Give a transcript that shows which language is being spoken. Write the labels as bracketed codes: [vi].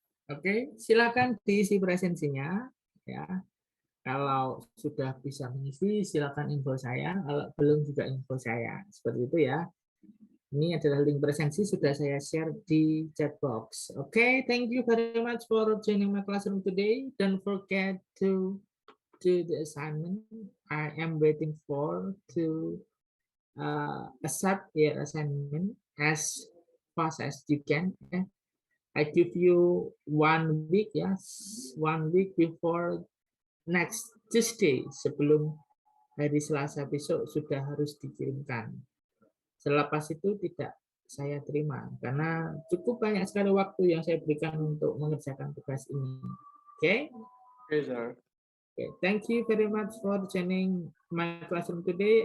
[id] Oke, silakan diisi presensinya ya. Kalau sudah bisa mengisi, silakan info saya. Kalau belum juga info saya. Seperti itu ya. Ini adalah link presensi sudah saya share di chat box. [en] Oke, thank you very much for joining my classroom today. Don't forget to do the assignment. I am waiting for to accept your assignment as fast as you can. I give you 1 week, yes, 1 week before next Tuesday, [id] sebelum hari Selasa besok sudah harus dikirimkan. Selepas itu tidak saya terima karena cukup banyak sekali waktu yang saya berikan untuk mengerjakan tugas ini. Oke? [en] Okay, sir. Okay, thank you very much for joining my classroom today.